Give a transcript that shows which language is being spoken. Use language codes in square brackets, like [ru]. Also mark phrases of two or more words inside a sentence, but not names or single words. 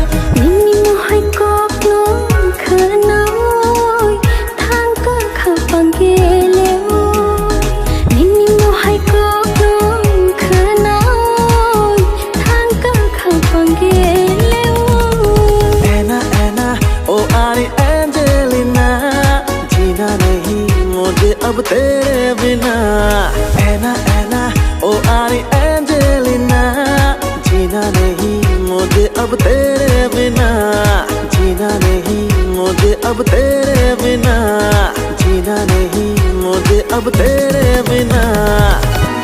[trp] Nini mo hai kok no khanoi thang ka khapang ke leo Nini mo hai kok no khanoi thang ka khapang ke [hi] Anna oh Ari Angelina जीना नहीं मुझे अब तेरे बिना Anna oh Ari Angelina जीना नहीं मुझे अब तेरे बिना जीना नहीं मुझे अब तेरे बिना जीना नहीं मुझे अब तेरे बिना